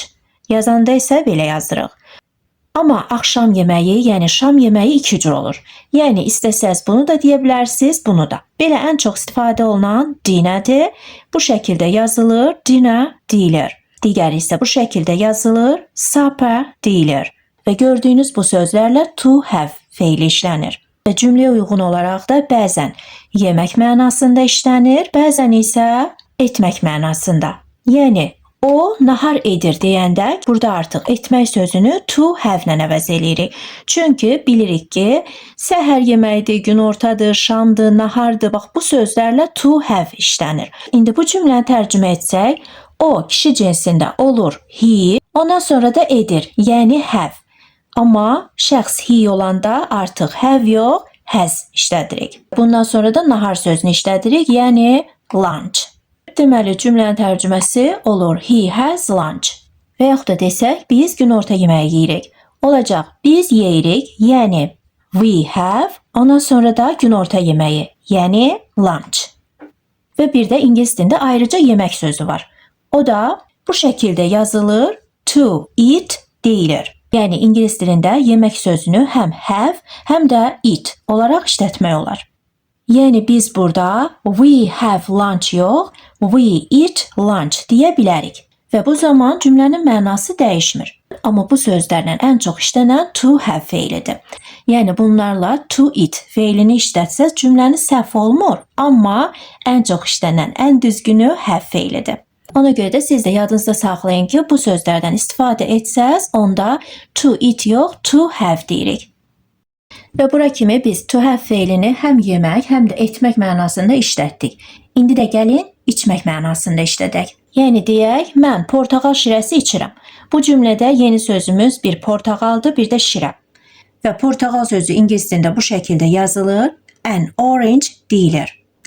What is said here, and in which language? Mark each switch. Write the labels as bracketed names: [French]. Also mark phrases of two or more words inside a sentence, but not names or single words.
[Azerbaijani] Yazanda isə belə yazırıq. Amma axşam yeməyi, yəni şam yeməyi iki cür olur. Yəni istəsəz bunu da deyə bilərsiniz, bunu da. Belə ən çox istifadə olunan dinnerdir. Bu şəkildə yazılır, dinner deyilir. Digəri isə bu şəkildə yazılır, supper deyilir. Və gördüyünüz bu sözlərlə [English] to have [Azerbaijani] feili işlənir. Və cümləyə uyğun olaraq da bəzən yemək mənasında işlənir, bəzən isə etmək mənasında. Yəni o nahar edir deyəndə burada artıq etmək sözünü [English] to have-lə [Azerbaijani] əvəz edirik. Çünki bilirik ki, səhər yeməyidir, günortadır, şamdır, nahardır. Bax, bu sözlərlə [English] to have [Azerbaijani] işlənir. İndi bu cümləni tərcümə etsək, o kişi cinsində olur he, ondan sonra da edir, yəni have. Amma şəxs he olanda artıq have yox, has işlədirik. Bundan sonra da nahar sözünü işlədirik, yəni lunch. Deməli, cümlənin tərcüməsi olur [English] he has lunch. [Azerbaijani] Və yaxud da desək, biz günorta yeməyi yeyirik. Olacaq, biz yeyirik, yəni [English] we have, [Azerbaijani] ondan sonra da günorta yeməyi, yəni lunch. Və bir də ingilis dilində ayrıca yemək sözü var. O da bu şəkildə yazılır, [English] to eat deyilir. [Azerbaijani] Yəni ingilis dilində yemək sözünü həm have, həm də eat olaraq işlətmək olar. Yəni biz burada [English] we have lunch [Azerbaijani] yox, [English] we eat lunch [Azerbaijani] deyə bilərik. Və bu zaman cümlənin mənası dəyişmir. Amma bu sözlərlə ən çox işlənən [English] to have [Azerbaijani] feilidir. Yəni bunlarla [English] to eat [Azerbaijani] feilini işlətsəz cümləni səhv olmur. Amma ən çox işlənən, ən düzgünü have feilidir. Ona görə də siz də yadınızda saxlayın ki, bu sözlərdən istifadə etsəz, onda [English] to eat [Azerbaijani] yox, [English] to have [Azerbaijani] deyirik. Və bura kimi biz [English] to have [Azerbaijani] feilini həm yemək, həm də etmək mənasında işlətdik. İndi də gəlin içmək mənasında işlədək. Yəni deyək, mən portağal şirəsi içirəm. Bu cümlədə yeni sözümüz bir portağaldır, bir də şirə. Və portağal sözü ingilis dilində bu şəkildə yazılır, [English] an orange [Azerbaijani] deyilir.